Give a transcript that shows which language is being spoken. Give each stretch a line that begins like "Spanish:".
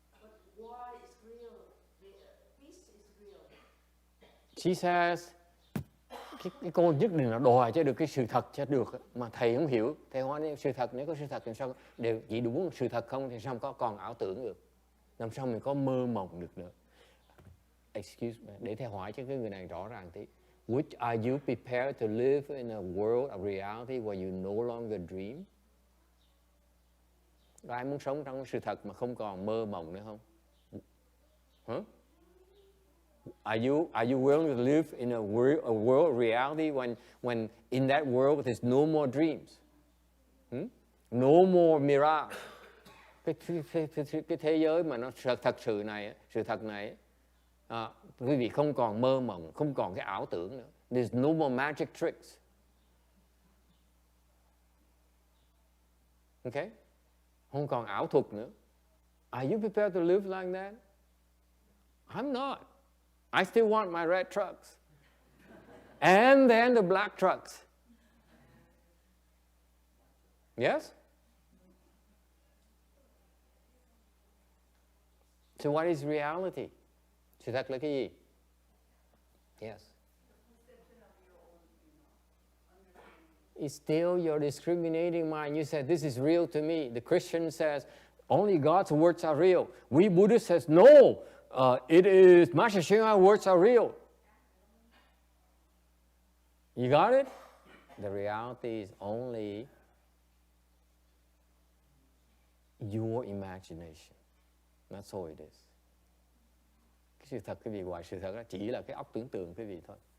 English: But why is real? Peace is real. She says,
Vietnamese: cái cô nhất định là đòi cho được cái sự thật cho được, mà thầy không hiểu. Thầy hỏi sự thật, nếu có sự thật thì sao đều chỉ đúng sự thật không thì sao có còn ảo tưởng được, làm sao mình có mơ mộng được nữa.
English: Excuse me,
Vietnamese: để thầy hỏi cho cái người này rõ ràng tí.
English: Are you prepared to live in a world of reality where you no longer dream?
Vietnamese: Có ai muốn sống trong sự thật mà không còn mơ mộng nữa không? Hả?
English: Are you willing to live in a world of reality when in that world there's no more dreams? No more mirage.
Vietnamese: Cái thế giới mà nó thật sự này, sự thật này, quý vị không còn mơ mộng, không còn cái ảo tưởng nữa.
English: There's no more magic tricks. Okay?
Vietnamese: Không còn ảo thuật nữa.
English: Are you prepared to live like that? I'm not. I still want my red trucks. And then the black trucks. Yes? So what is reality?
Vietnamese: Sự thật là cái gì?
English: Yes. It's still your discriminating mind. You said, this is real to me. The Christian says, only God's words are real. We Buddhists says, no, it is Master Shingai words are real. You got it? The reality is only your imagination. That's all it is.
Vietnamese: Cái sự thật, cái gì ngoài sự thật đó chỉ là cái óc tưởng tượng cái gì thôi.